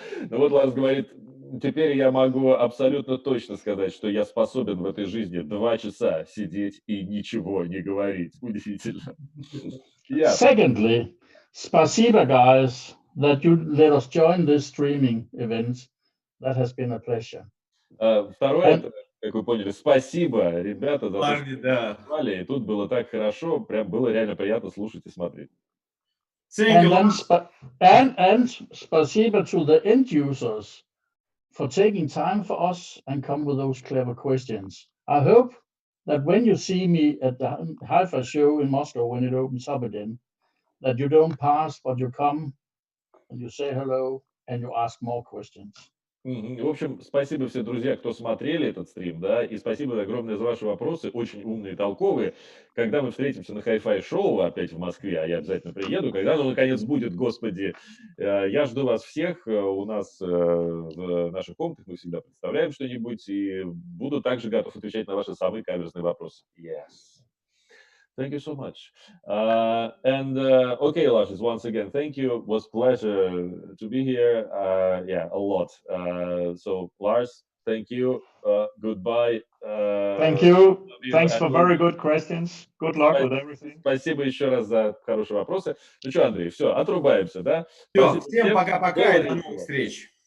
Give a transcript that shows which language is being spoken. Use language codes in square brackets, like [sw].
[ru] Ну вот Ларс говорит, теперь я могу абсолютно точно сказать, что я способен в этой жизни 2 часа сидеть и ничего не говорить. Удивительно. [en] Secondly, [ru] спасибо, [en] guys, that you let us join this streaming event. That has been a pleasure. [ru] Второе, как вы поняли, спасибо, ребята, за то, что позвали. И тут было так хорошо, прям было реально приятно слушать и смотреть. [en] And [ru] спасибо [en] to the end users for taking time for us and come with those clever questions. I hope that when you see me at the Hi-Fi show in Moscow, when it opens up again, that you don't pass, but you come and you say hello and you ask more questions. [ru] В общем, спасибо все, друзья, кто смотрели этот стрим, да, и спасибо огромное за ваши вопросы, очень умные, толковые. Когда мы встретимся на Hi-Fi шоу опять в Москве, а я обязательно приеду, когда оно наконец будет, господи, я жду вас всех, у нас в наших комнатах мы всегда представляем что-нибудь, и буду также готов отвечать на ваши самые каверзные вопросы. [en] Yes. Thank you so much. Okay, Lars, once again, thank you. It was a pleasure to be here. Yeah, a lot. So, Lars, thank you. Goodbye. Thank you. Thanks for very good questions. Good luck with everything. [ru] Спасибо еще раз за хорошие вопросы. Ну что, Андрей, все, отрубаемся, да? Все, всем пока-пока и до новых встреч.